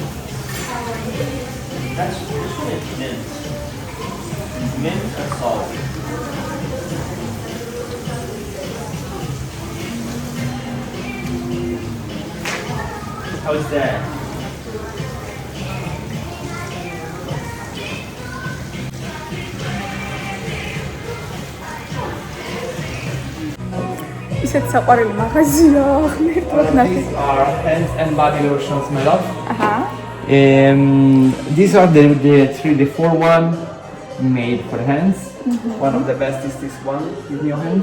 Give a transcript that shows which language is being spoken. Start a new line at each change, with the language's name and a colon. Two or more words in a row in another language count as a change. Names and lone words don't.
English: That's this one is mint. Mint and salt. How is that?
Georgian: ისეთ საყვარელი მაღაზია, ღმერთო ნახე.
English: These are hands and body lotions, my love. These are the 4-1 made for hands. One of the best is this one. Give me your hand.